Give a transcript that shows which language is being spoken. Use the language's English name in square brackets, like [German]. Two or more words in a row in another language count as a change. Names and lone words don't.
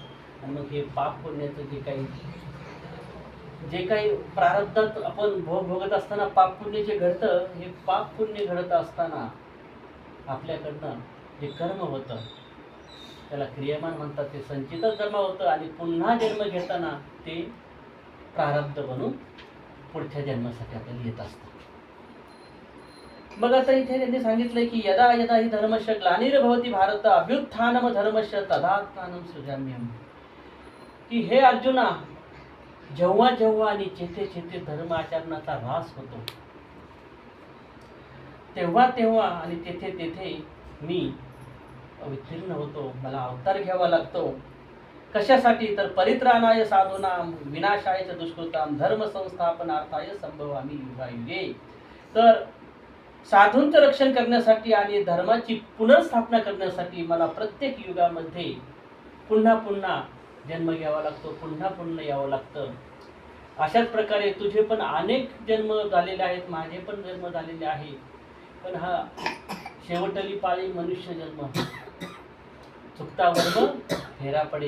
[Marathi] आणि मग हे पाप पुण्याचं जे काही प्रारब्धात आपण भोगत असताना पाप पुण्य जे घडतं, हे पाप पुण्य घडत असताना आपल्याकडनं जे कर्म होतं त्याला क्रियामान म्हणतात. ते संचितच जमा होतं आणि पुन्हा जन्म घेताना ते प्रारब्ध बनून पुढच्या जन्मासाठी आपल्याला येत असतं. मग आता इथे त्यांनी सांगितलंय की [Sanskrit] यदा यदा हि धर्मस्य ग्लानिर्भवति भारत अभ्युत्थानम धर्मस्य तदात्मानं सृजाम्यहम्. [Marathi] की हे अर्जुना, जेव्हा जेव्हा आणि जेथे जेथे धर्म आचरणाचा ऱ्हास होतो तेव्हा तेव्हा आणि तेथे तेथे मी अवतीर्ण होतो. मला अवतार घ्यावा लागतो. कशासाठी? [Sanskrit] तर परित्राणाय साधूनाम विनाशाय च दुष्कृताम धर्म संस्थापनार्थाय संभवामि युगायुगे. [Marathi] तर साधूंचं रक्षण करण्यासाठी आणि धर्माची पुनर्स्थापना करण्यासाठी मला प्रत्येक युगामध्ये पुन्हा पुन्हा जन्म घ्यावा लागतो, पुन्हा पुन्हा यावं लागतं. अशाच प्रकारे तुझे पण अनेक जन्म झालेले आहेत, माझे पण जन्म झालेले आहे, पण हा शेवटली पाळी मनुष्य जन्म, चुकता वर्म फेरा पडे.